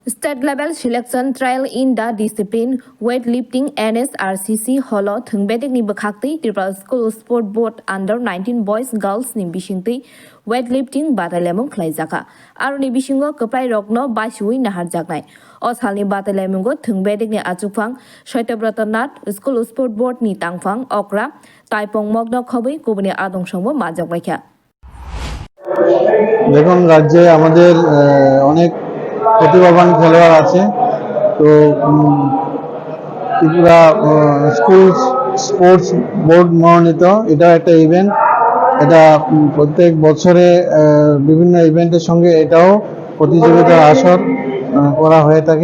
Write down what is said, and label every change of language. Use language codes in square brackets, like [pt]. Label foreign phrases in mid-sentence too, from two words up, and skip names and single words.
[en] State level selection trial in the discipline weightlifting [trp] NSRCC holo thungbedek ni bakhakti Tripura School Sport Board [en] under 19 boys girls [trp] ni bisingti weightlifting bataimung rwjakha aro ni bisingo koplai rokno baisui nahar jaknai o salni bataimungo thungbedek ni achukphang Saityabrata Nath School Sport Board ni tangphang okra taipong mogno khobui kubuni adongsomo majoknaikha [bn] দেখুন রাজ্যে আমাদের অনেক প্রতিভাবান খেলোয়াড় আছে। তো ত্রিপুরা স্কুল স্পোর্টস বোর্ড মনোনীত এটা একটা ইভেন্ট। এটা প্রত্যেক বছরে বিভিন্ন ইভেন্টের সঙ্গে এটাও প্রতিযোগিতার আসর করা হয়ে থাকে।